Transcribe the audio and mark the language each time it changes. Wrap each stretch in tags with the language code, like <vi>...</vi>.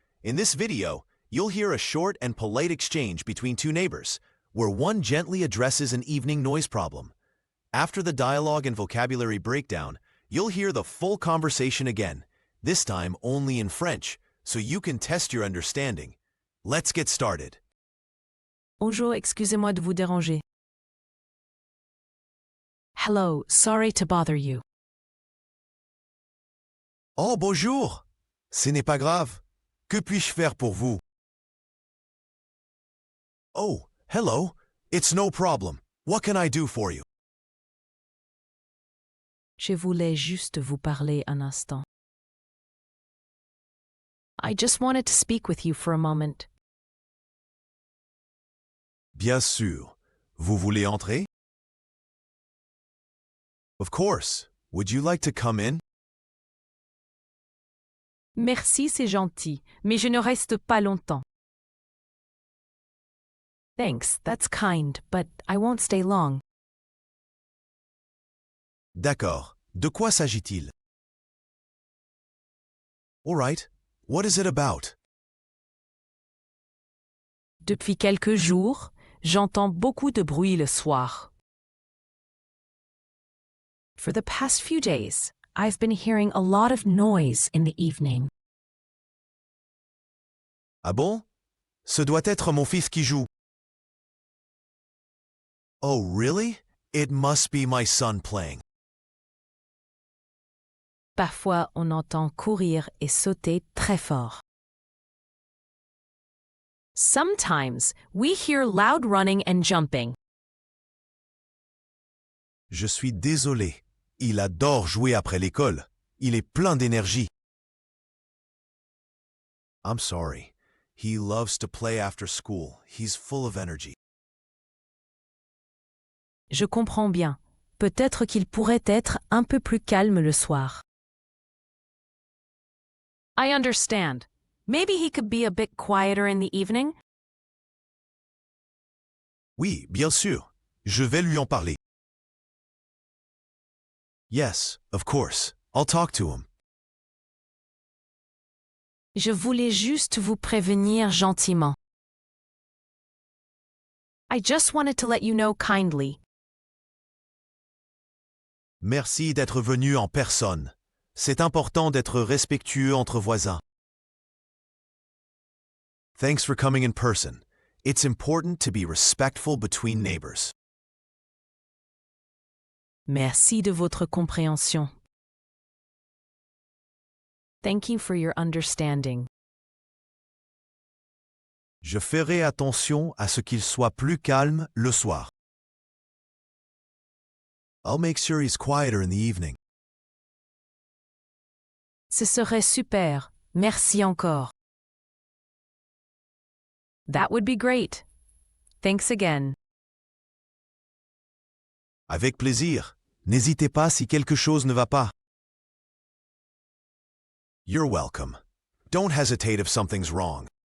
<en>In this video, you'll hear a short and polite exchange between two neighbors, where one gently addresses an evening noise problem. After the dialogue and vocabulary breakdown, you'll hear the full conversation again, this time only in French, so you can test your understanding. Let's get started.</en> <fr>Bonjour, excusez-moi de vous déranger.</fr> <en>Hello, sorry to bother you.</en> <fr>Oh, bonjour! Ce n'est pas grave. Que puis-je faire pour vous?</fr> <en>Oh, hello. It's no problem. What can I do for you?</en> <fr>Je voulais juste vous parler un instant.</fr> <en>I just wanted to speak with you for a moment.</en> <fr>Bien sûr. Vous voulez entrer?</fr> <en>Of course. Would you like to come in?</en> <fr>Merci, c'est gentil, mais je ne reste pas longtemps.</fr> <en>Thanks, that's kind, but I won't stay long.</en> <fr>D'accord. De quoi s'agit-il?</fr> <en>All right. What is it about?</en> <fr>Depuis quelques jours, j'entends beaucoup de bruit le soir.</fr> <en>For the past few days, I've been hearing a lot of noise in the evening.</en> <fr>Ah bon? Ce doit être mon fils qui joue.</fr> <en>Oh, really? It must be my son playing.</en> <fr>Parfois, on entend courir et sauter très fort.</fr> <en>Sometimes, we hear loud running and jumping.</en> <fr>Je suis désolé. Il adore jouer après l'école. Il est plein d'énergie.</fr> <en>I'm sorry. He loves to play after school. He's full of energy.</en> <fr>Je comprends bien. Peut-être qu'il pourrait être un peu plus calme le soir.</fr> <en>I understand. Maybe he could be a bit quieter in the evening.</en> <fr>Oui, bien sûr. Je vais lui en parler.</fr> <en>Yes, of course. I'll talk to him.</en> <fr>Je voulais juste vous prévenir gentiment.</fr> <en>I just wanted to let you know kindly.</en> <fr>Merci d'être venu en personne. C'est important d'être respectueux entre voisins.</fr> <en>Thanks for coming in person. It's important to be respectful between neighbors.</en> <fr>Merci de votre compréhension.</fr> <en>Thank you for your understanding.</en> <fr>Je ferai attention à ce qu'il soit plus calme le soir.</fr> <en>I'll make sure he's quieter in the evening.</en> <fr>Ce serait super. Merci encore.</fr> <en>That would be great. Thanks again.</en> <fr>Avec plaisir. N'hésitez pas si quelque chose ne va pas.</fr> <en>You're welcome. Don't hesitate if something's wrong.</en>